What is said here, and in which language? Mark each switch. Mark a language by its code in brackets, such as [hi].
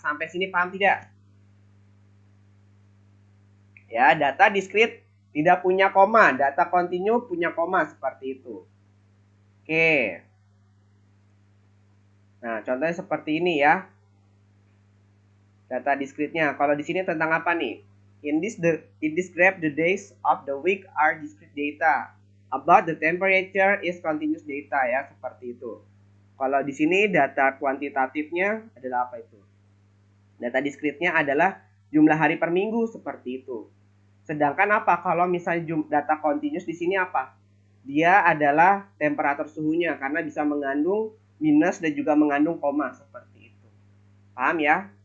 [id] Sampai sini paham tidak? Ya, data diskrit tidak punya koma, data kontinu punya koma, seperti itu. Oke. Nah, contohnya seperti ini ya. Data diskritnya. Kalau di sini tentang apa nih? [en] In this graph, the days of the week are discrete data. About the temperature is continuous data [id] ya, seperti itu. Kalau di sini data kuantitatifnya adalah apa itu? Data diskritnya adalah jumlah hari per minggu, seperti itu. Sedangkan apa? Kalau misalnya data continuous di sini apa? Dia adalah temperatur suhunya karena bisa mengandung minus dan juga mengandung koma, seperti itu. Paham ya?